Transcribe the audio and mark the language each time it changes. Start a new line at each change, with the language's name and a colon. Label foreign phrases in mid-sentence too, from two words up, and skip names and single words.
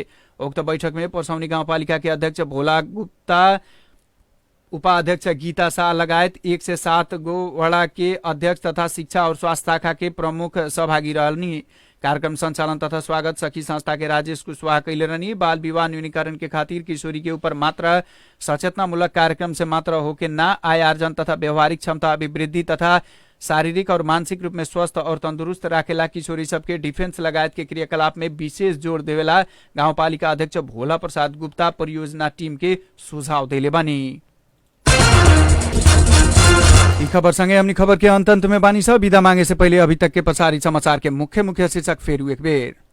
Bhojpuri: उक्त बैठक में परसौनी गाउँपालिका के अध्यक्ष भोला गुप्ता, उपाध्यक्ष गीता शाह लगायत 1 से 7 गो वड़ा के अध्यक्ष तथा शिक्षा और स्वास्थ्य शाखा के प्रमुख सहभागी रहनी। कार्यक्रम संचालन तथा स्वागत सखी संस्था के राजेश कुशवाहा कैले रहनी। बाल विवाह न्यूनीकरण के खातिर किशोरी के ऊपर मात्र सचेतनामूलक कार्यक्रम से मात्र होके ना आय आर्जन तथा व्यवहारिक क्षमता अभिवृद्धि तथा शारीरिक और मानसिक रूप में स्वस्थ और तंदुरुस्त राखेला किशोरी सबके डिफेंस लगायत के क्रियाकलाप में विशेष जोड़ देवेला गाउँपालिका अध्यक्ष भोला प्रसाद गुप्ता परियोजना टीम के सुझाव देले बानी। ई खबर संगे हमनी खबर के अंत में बानी सब विदा मांगे से पहले अभी तक के पछाड़ी समाचार के मुख्य शीर्षक फेर एक बेर।